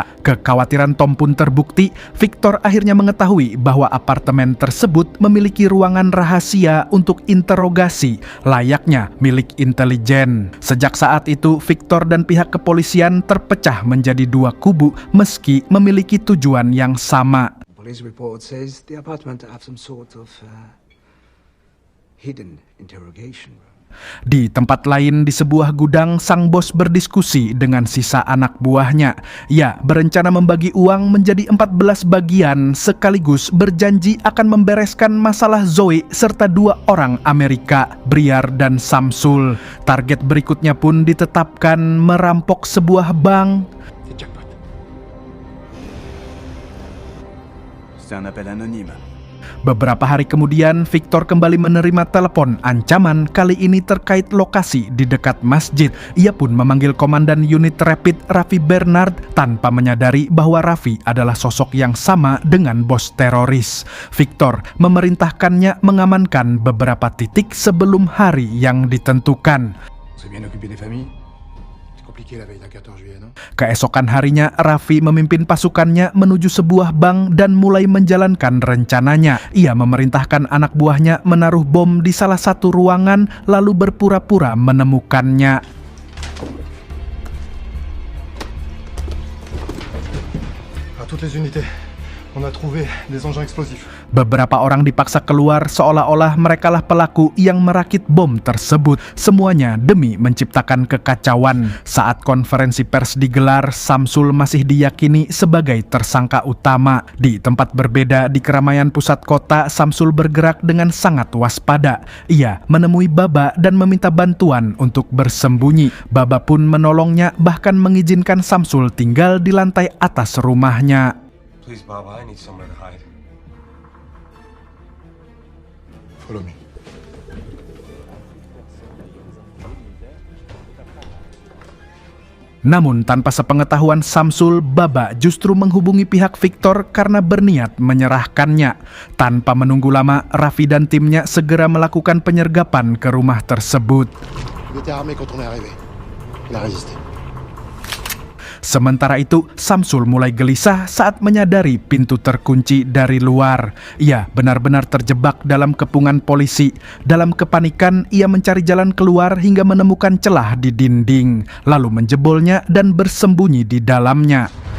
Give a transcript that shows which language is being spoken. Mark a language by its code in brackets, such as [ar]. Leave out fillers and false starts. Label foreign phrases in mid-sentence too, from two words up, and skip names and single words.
[id] Kekhawatiran Tom pun terbukti. Victor akhirnya mengetahui bahwa apartemen tersebut memiliki ruangan rahasia untuk interogasi layaknya milik intelijen. Sejak saat itu, Victor dan pihak kepolisian terpecah menjadi dua kubu meski memiliki tujuan yang sama. [en] Police report says the apartment have some sort of hidden interrogation room. [id] Di tempat lain di sebuah gudang, sang bos berdiskusi dengan sisa anak buahnya. Ia berencana membagi uang menjadi 14 bagian sekaligus berjanji akan membereskan masalah Zoe serta 2 orang Amerika, Briar dan Samsul. Target berikutnya pun ditetapkan merampok sebuah bank. [fr] C'est jackpot. C'est un appel anonyme. [id] Beberapa hari kemudian, Victor kembali menerima telepon ancaman, kali ini terkait lokasi di dekat masjid. Ia pun memanggil komandan unit rapid Raffi Bernard tanpa menyadari bahwa Raffi adalah sosok yang sama dengan bos teroris. Victor memerintahkannya mengamankan beberapa titik sebelum hari yang ditentukan. [fr] On s'est bien occupé des familles. C'est compliqué la veille d'un 14 juillet, non? [id] Keesokan harinya, Raffi memimpin pasukannya menuju sebuah bank dan mulai menjalankan rencananya. Ia memerintahkan anak buahnya menaruh bom di salah satu ruangan lalu berpura-pura menemukannya. [fr] À toutes les unités, on a trouvé des engins explosifs. [id] Beberapa orang dipaksa keluar seolah-olah merekalah pelaku yang merakit bom tersebut. Semuanya demi menciptakan kekacauan. Saat konferensi pers digelar, Samsul masih diyakini sebagai tersangka utama. Di tempat berbeda di keramaian pusat kota, Samsul bergerak dengan sangat waspada. Ia menemui Baba dan meminta bantuan untuk bersembunyi. Baba pun menolongnya, bahkan mengizinkan Samsul tinggal di lantai atas rumahnya. [en] Please, Baba, I need somewhere to hide. Follow me. [id] Namun tanpa sepengetahuan Samsul, Baba justru menghubungi pihak Victor karena berniat menyerahkannya. Tanpa menunggu lama, Raffi dan timnya segera melakukan penyergapan ke rumah tersebut. [fr] Il était armé quand on est arrivé. Il a résisté. [id] Sementara itu, Samsul mulai gelisah saat menyadari pintu terkunci dari luar. Ia benar-benar terjebak dalam kepungan polisi. Dalam kepanikan, ia mencari jalan keluar hingga menemukan celah di dinding, lalu menjebolnya dan bersembunyi di dalamnya.